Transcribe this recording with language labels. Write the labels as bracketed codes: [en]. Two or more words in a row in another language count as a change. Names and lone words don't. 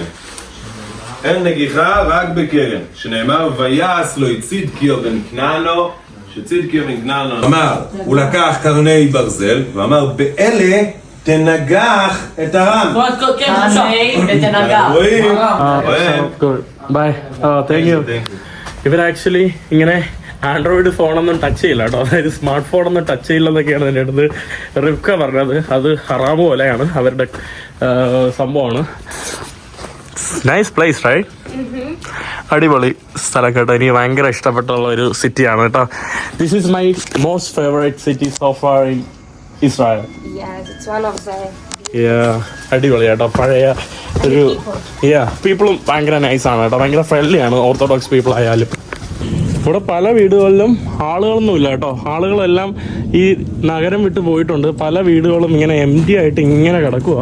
[he] אין נגיחה רק בקרן, שנאמר ויעש לו את צדקיו בן כנענו, שצדקיו בן כנענו אמר, הוא לקח קרני ברזל ואמר באלה תנגח את הרם. רואים? [en] Bye. Thank you. [ml] ഇവർ ആക്ച്വലി ഇങ്ങനെ [en] android phone [ml] ടച്ച് ചെയ്യില്ല കേട്ടോ, അതായത് [en] smart phone [ml] ടച്ച് ചെയ്യില്ലെന്നൊക്കെയാണ് എൻ്റെ അടുത്ത് റിവ്ക പറഞ്ഞത്. അത് ഹറാമ് പോലെയാണ് അവരുടെ സംഭവമാണ്. [en] Nice place right. [ml] അടിപൊളി സ്ഥലം കേട്ടോ, എനിക്ക് ഭയങ്കര ഇഷ്ടപ്പെട്ടുള്ള ഒരു സിറ്റിയാണ് കേട്ടോ. [en] This is my most favourite city so far in Israel. Yes, it's one of the [ml] അടിപൊളി കേട്ടോ. പഴയ ഒരു പീപ്പിളും ഭയങ്കര നൈസാണ് കേട്ടോ, ഭയങ്കര ഫ്രണ്ട്ലി ആണ് [en] orthodox people [ml] ആയാലും. ഇവിടെ പല വീടുകളിലും ആളുകളൊന്നും ഇല്ല കേട്ടോ, ആളുകളെല്ലാം ഈ നഗരം വിട്ട് പോയിട്ടുണ്ട്. പല വീടുകളും ഇങ്ങനെ എംപ്റ്റി ആയിട്ട് ഇങ്ങനെ കിടക്കുക.